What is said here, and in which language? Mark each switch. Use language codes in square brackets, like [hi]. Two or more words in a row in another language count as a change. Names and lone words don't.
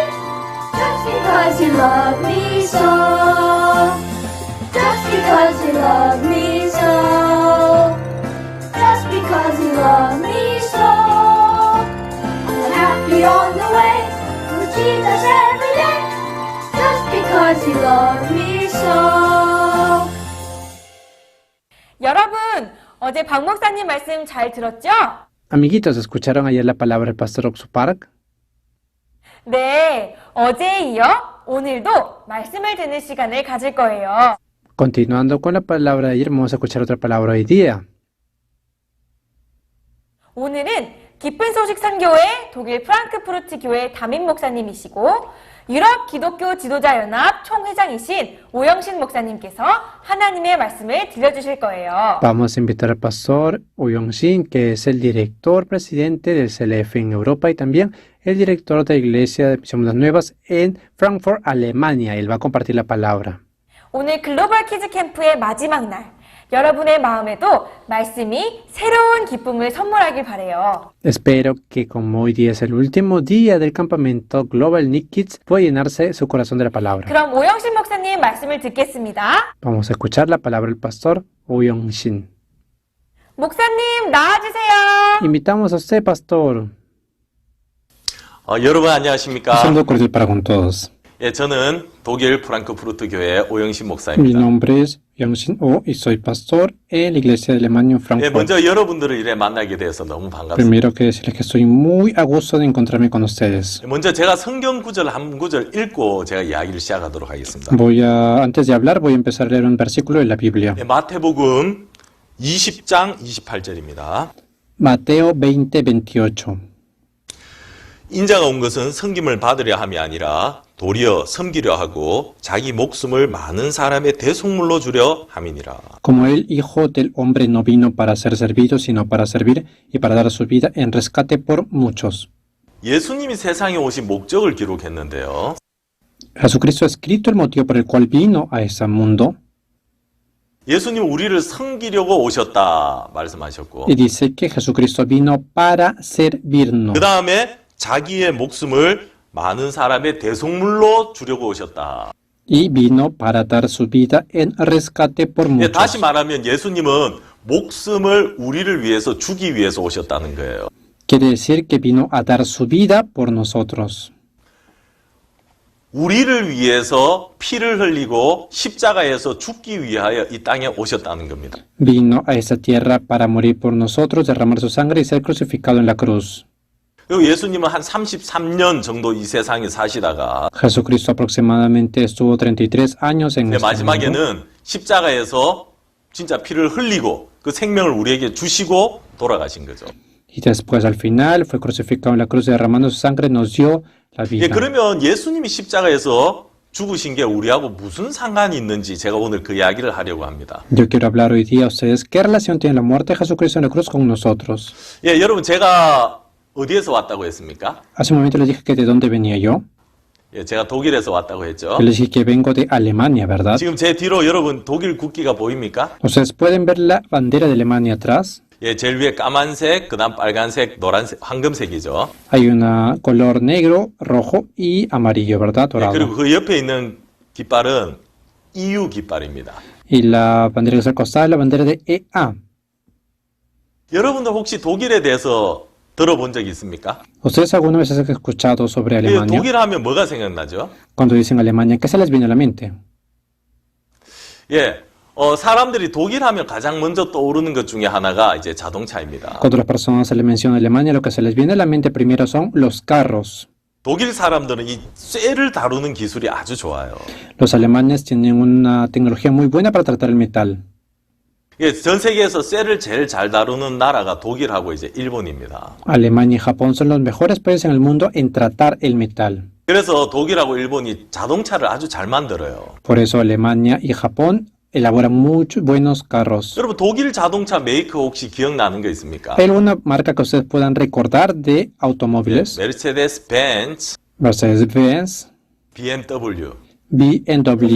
[en] Just because you love me so, just because you love me so, just because you love me so, I'm happy on the way with Jesus every day, just because you love me so. [ko] 여러분, 어제 박 목사님 말씀 잘 들었죠? [es] Amiguitos, ¿escucharon ayer la palabra del pastor Oxuparak? [ko] 네, 어제에 이어 오늘도 말씀을 듣는 시간을 가질 거예요. [es] Continuando con la palabra de ayer, vamos a escuchar otra palabra hoy día. [ko] 오늘은 기쁜 소식 선교회 독일 프랑크푸르트 교회 담임 목사님이시고 유럽 기독교 지도자 연합 총회장이신 오영신 목사님께서 하나님의 말씀을 들려주실 거예요. [es] Vamos a invitar al pastor Oyong-shin, que es el director presidente del CLF en Europa y también el director de la Iglesia de Misión Buenas Nuevas en Frankfurt, Alemania. Él va a compartir la palabra. [ko] 오늘 글로벌 키즈 캠프의 마지막 날, 여러분의 마음에도 말씀이 새로운 기쁨을 선물하길 바래요. [es] Espero que como hoy día es el último día del campamento Global Nick Kids, pueda llenarse su corazón de la palabra. [ko] 그럼 오영신 목사님 말씀을 듣겠습니다. [es] Vamos a escuchar la palabra del pastor Oyong-shin. [ko] 목사님 나와주세요. [es] Invitamos a usted, pastor. [ko] 여러분 안녕하십니까? [es] Un saludo cordial para con todos. [ko] 예, 저는 독일 프랑크푸르트 교회 오영신 [es] Mi [ko] 목사입니다. [es] nombre es Oyong-shin Oh y soy pastor en la Iglesia de Alemania en [ko] 예, [es] Frankfurt. [ko] 먼저 여러분들을 이래 만나게 돼서 너무 반갑습니다. [es] Primero que decirles que estoy muy a gusto de encontrarme con ustedes. [ko] 먼저 제가 성경 구절 한 구절 읽고 제가 이야기를 시작하도록 하겠습니다. [es] Antes de hablar, voy a empezar a leer un versículo de la Biblia. [ko] 예, 마태복음 20장 28절입니다. [es] Mateo 20:28. [ko] 인자가 온 것은 섬김을 받으려 함이 아니라 도리어 섬기려 하고 자기 목숨을 많은 사람의 대속물로 주려 함이니라. [es] Como el Hijo del Hombre no vino para ser servido, sino para servir y para dar su vida en rescate por muchos. [ko] 예수님이 세상에 오신 목적을 기록했는데요. [es] Jesucristo ha escrito el motivo por el cual vino a ese mundo. [ko] 예수님 우리를 섬기려고 오셨다 말씀하셨고 [es] Y dice que Jesucristo vino para servirnos. [ko] 그 다음에 자기의 목숨을 많은 사람의 대속물로 주려고 오셨다. [es] Y vino para dar su vida en rescate por muchos. [ko] 다시 말하면 예수님은 목숨을 우리를 위해서 주기 위해서 오셨다는 거예요. [es] Quiere decir que vino a dar su vida por nosotros. [ko] 우리를 위해서 피를 흘리고 십자가에서 죽기 위하여 이 땅에 오셨다는 겁니다. [es] Vino a esta tierra para morir por nosotros, derramar su sangre y ser crucificado en la cruz. [ko] 그리고 예수님은 한 33년 정도 이 세상에 사시다가 [es] Jesucristo aproximadamente estuvo 33 años en [ko] 근데 [es] este mundo. [ko] 마지막에는 십자가에서 진짜 피를 흘리고 그 생명을 우리에게 주시고 돌아가신 거죠. [es] Y después al final fue crucificado en la cruz, derramando su sangre, nos dio la vida. [ko] 예, 그러면 예수님이 십자가에서 죽으신 게 우리하고 무슨 상관이 있는지 제가 오늘 그 이야기를 하려고 합니다. [es] Yo quiero hablar hoy día a ustedes qué relación tiene la muerte de Jesucristo en la cruz con nosotros. [ko] 예, 여러분 제가 어디에서 왔다고 했습니까? [es] Hace un momento les dije que de dónde venía yo. [ko] 예, 제가 독일에서 왔다고 했죠. [es] Yo les dije que vengo de Alemania, ¿verdad? [ko] 지금 제 뒤로 여러분 독일 국기가 보입니까? [es] Ustedes pueden ver la bandera de Alemania atrás. [ko] 예, 제일 위에 까만색, 그다음 빨간색, 노란색, 황금색이죠. [es] Hay una color negro, rojo y amarillo, ¿verdad? [ko] 예, [es] Dorado. [ko] 그리고 그 옆에 있는 깃발은 EU 깃발입니다. [es] Y la bandera que está al costado es la bandera de EA. [ko] 여러분들 혹시 독일에 대해서 들어본 적이 있습니까? [es] ¿Ustedes alguna vez han escuchado sobre [ko] 예, [es] Alemania? [ko] 독일 하면 뭐가 생각나죠? [es] Cuando dicen Alemania, ¿qué se les viene a la mente? [ko] 예, 사람들이 독일 하면 가장 먼저 떠오르는 것 중에 하나가 이제 자동차입니다. [es] Cuando las personas se les menciona Alemania, lo que se les viene a la mente primero son los carros. [ko] 독일 사람들은 이 쇠를 다루는 기술이 아주 좋아요. [es] Los alemanes tienen una tecnología muy buena para tratar el metal. [ko] 예, 전 세계에서 쇠를 제일 잘 다루는 나라가 독일하고 이제 일본입니다. [es] Alemania y Japón son los mejores países en el mundo en tratar el metal. [ko] 그래서 독일하고 일본이 자동차를 아주 잘 만들어요. [es] Por eso Alemania y Japón elaboran muchos buenos carros. [ko] 여러분 독일 자동차 메이커 혹시 기억나는 거 있습니까? [es] ¿Hay alguna marca que ustedes puedan recordar de automóviles? [ko] 메르세데스 벤츠, [es] Mercedes-Benz, [ko] BMW, [es] BMW,